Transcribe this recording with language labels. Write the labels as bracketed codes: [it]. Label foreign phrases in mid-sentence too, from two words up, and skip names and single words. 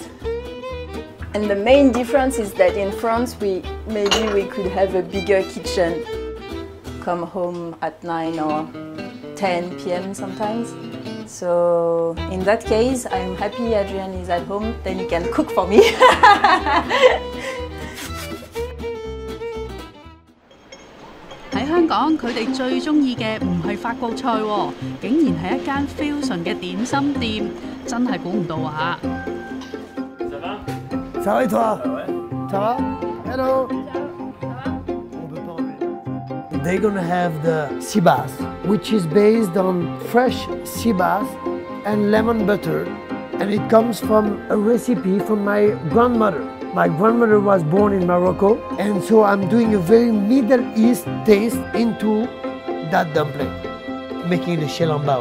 [en] And the main difference is that in France maybe we could have a bigger kitchen, come home at 9 or 10 p.m. sometimes. So in that case, I'm happy Adrian is at home, then he can cook for me. [yue] 喺香港，佢哋最中意嘅唔係法國菜喎，竟然係一間 fusion 嘅點心店，真係估唔到啊 [fr] ！Ça va? Ça va et toi? Ça va? [en] Hello. They're gonna have the sea bass, which is based on fresh sea bass and lemon butter, and it comes from a recipe from my grandmother. My grandmother was born in Morocco, and so I'm doing a very Middle East taste into that dumpling, making the shell en bao.